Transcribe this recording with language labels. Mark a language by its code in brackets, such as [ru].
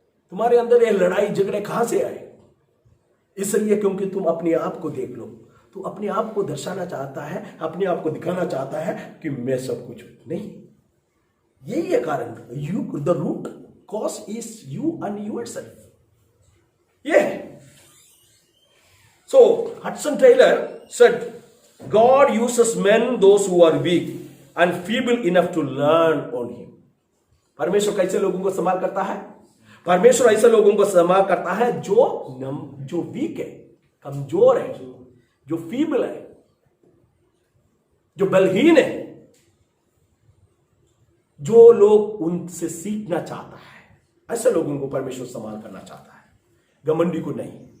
[hi] तुम्हारे अंदर ये लड़ाई झगड़े कहां से आए? इसलिए क्योंकि तुम अपने आप को देख लो, तू अपने आप को दर्शाना चाहता है, अपने आप को दिखाना चाहता है कि मैं सब कुछ हूं। नहीं, यही है कारण। [en] You the root cause is you and yourself. ये so Hudson Taylor said God uses men those who are weak and feeble enough to learn on him. [hi] परमेश्वर कैसे लोगों को संभाल करता है? परमेश्वर ऐसे लोगों को संभाल करता है जो वीक है, कमजोर है, जो फीबल है, जो बलहीन है, जो लोग उनसे सीखना चाहता है, ऐसे लोगों को परमेश्वर संभाल करना चाहता है, घमंडी को नहीं।